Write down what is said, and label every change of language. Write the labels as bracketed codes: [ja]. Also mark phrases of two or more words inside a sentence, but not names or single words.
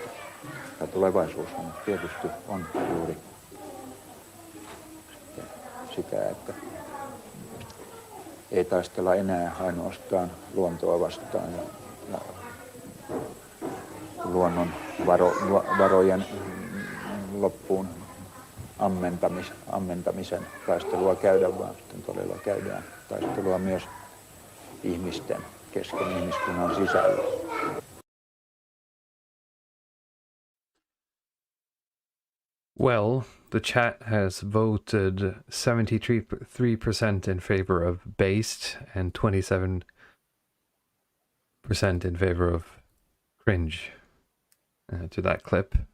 [fi] Ja tulevaisuushan tietysti on juuri sitä, että ei taistella enää ainoastaan luontoa vastaan ja luonnon varojen loppuun ammentamisen taistelua käydä, vaan sitten todella käydään taistelua myös ihmisten kesken ihmiskunnan sisällä. [en] Well, the chat has voted 73% in favor of based and 27% in favor of cringe to that clip.